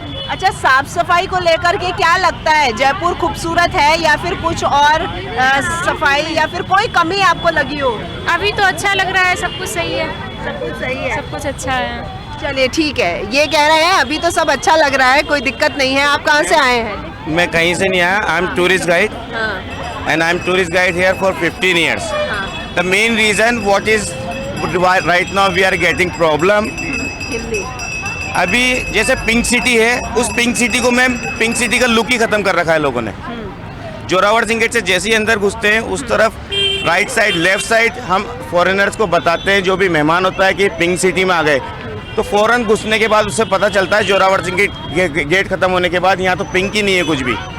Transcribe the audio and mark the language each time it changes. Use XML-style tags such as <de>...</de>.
<hi>अच्छा, साफ सफाई को लेकर के क्या लगता है? जयपुर खूबसूरत है या फिर कुछ और सफाई या फिर कोई कमी आपको लगी हो? अभी तो अच्छा लग रहा है, सब कुछ सही है। सब कुछ सही है, सब कुछ अच्छा है। चलिए ठीक है। ये कह रहे हैं अभी तो सब अच्छा लग रहा है, कोई दिक्कत नहीं है। आप कहाँ से आए हैं? मैं कहीं से नहीं आया।</hi> <en>I am tourist guide and I'm tourist guide here for 15 years. The main reason what is right now we are getting problem.</en> <hi>अभी जैसे पिंक सिटी है, उस पिंक सिटी को मैम पिंक सिटी का लुक ही खत्म कर रखा है लोगों ने। जोरावर सिंह गेट से जैसे ही अंदर घुसते हैं, उस तरफ राइट साइड लेफ्ट साइड हम फॉरेनर्स को बताते हैं, जो भी मेहमान होता है कि पिंक सिटी में आ गए, तो फौरन घुसने के बाद उससे पता चलता है जोरावर सिंह गेट खत्म होने के बाद यहाँ तो पिंक ही नहीं है कुछ भी।</hi>